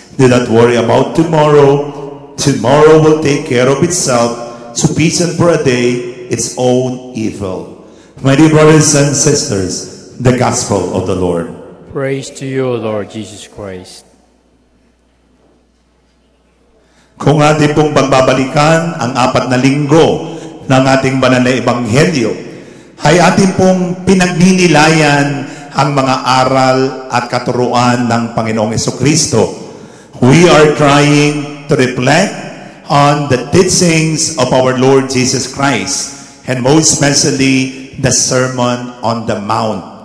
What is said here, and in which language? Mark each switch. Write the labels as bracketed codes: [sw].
[en] Do not worry about tomorrow. Tomorrow will take care of itself. Sufficient for a day its own evil. My dear brothers and sisters, the gospel of the Lord. Praise to you, Lord Jesus Christ. [tl] Kung ating pong pagbabalikan ang 4 na linggo ng ating banal na ebanghelyo, ay ating pong pinagninilayan ang mga aral at katuruan ng Panginoong Jesucristo. [en] We are trying to reflect on the teachings of our Lord Jesus Christ, and most especially the Sermon on the Mount.